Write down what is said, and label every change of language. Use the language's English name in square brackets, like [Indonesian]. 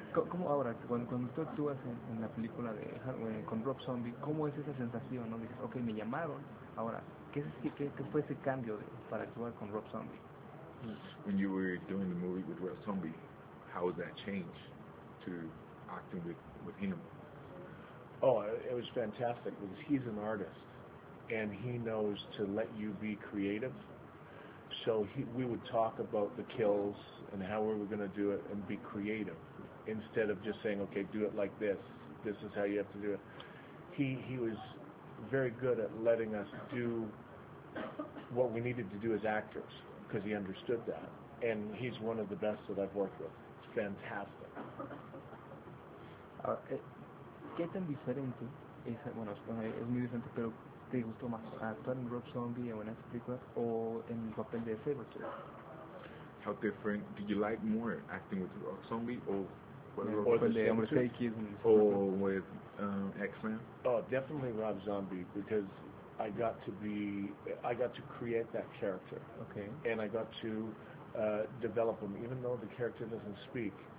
[Spanish] ¿Cómo ahora, cuando tú actúas en la película de con Rob Zombie, cómo es esa sensación? ¿No? Dices, okay, me llamaron. Ahora, ¿qué fue ese cambio para actuar con Rob Zombie? [English] When you were doing the movie with Rob Zombie, how was that change to acting with him? Oh, it was fantastic because he's an artist and he knows to let you be creative. So we would talk about the kills and how we were going to do it and be creative, instead of just saying, okay, do it like this. This is how you have to do it. He was very good at letting us do what we needed to do as actors, because he understood that. And he's one of the best that I've worked with. It's fantastic. [Spanish] ¿Qué tan diferente es, bueno, es muy diferente, pero te gustó más actuar en Rob Zombie o en esa película o en el papel de Sabretooth? [English] How different did you like more, acting with Rob Zombie or with X-Men? Oh, definitely Rob Zombie, because I got to create that character. Okay. And I got to develop him, even though the character doesn't speak.